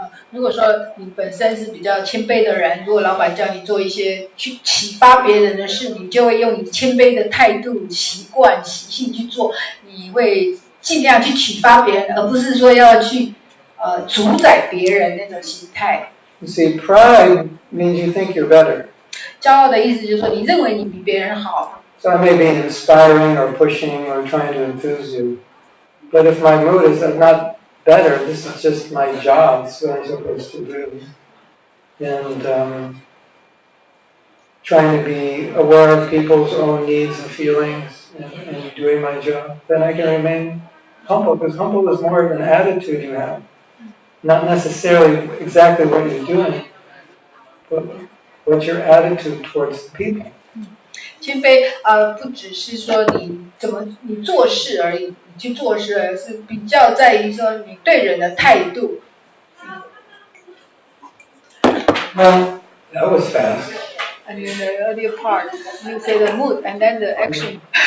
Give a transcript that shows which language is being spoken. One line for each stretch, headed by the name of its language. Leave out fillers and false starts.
Chinese: 如果说你本身是比较谦卑的人，如果老板叫你做一些去启发别人的事，你就会用你谦卑的态度、习惯、习性去做，你会尽量去启发别人，而不是说要去主宰别人那种心态。
English: You see, pride means you think you're better.
Chinese: 骄傲的意思就是说，你认为你比别人好。
English: So I may be inspiring or pushing or trying to enthuse you, but if my mood is not better, this is just my job, it's what I'm supposed to do. And trying to be aware of people's own needs and feelings and doing my job, then I can remain humble, because humble is more of an attitude you have. Not necessarily exactly what you're doing, but what's your attitude towards the people.
Chinese: 谦卑不只是说你做事而已，你去做事，而是比较在于说你对人的态度。
English: Well, that was fast. And in the earlier part, you say the mood and then the action.